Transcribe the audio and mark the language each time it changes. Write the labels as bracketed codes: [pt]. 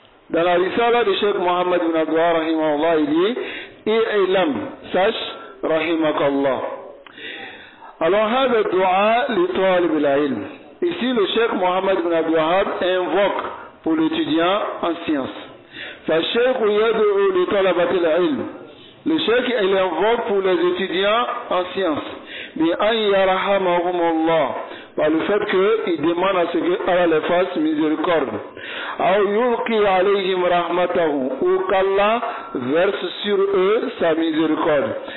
[fr] Dans la risala de Cheikh Mohammed bin Abdul Wahhab rahimahullah, il dit i'lam, sache rahimakallah. [ar] Alors, hada dua li talib al-ilm. [fr] Ici, le Cheikh Mohammed bin Abdul Wahhab invoque pour l'étudiant en sciences. [ar] فالشيخ يدعو لطلبة العلم. [fr] Le cheikh il invoque pour les étudiants en sciences [ar] بأن يرحمهم الله, [fr] par le fait qu'il demande à ce que Allah les fasse miséricorde, [ar] أو يلقي عليهم رحمته, [fr] ou qu'Allah verse sur eux sa miséricorde.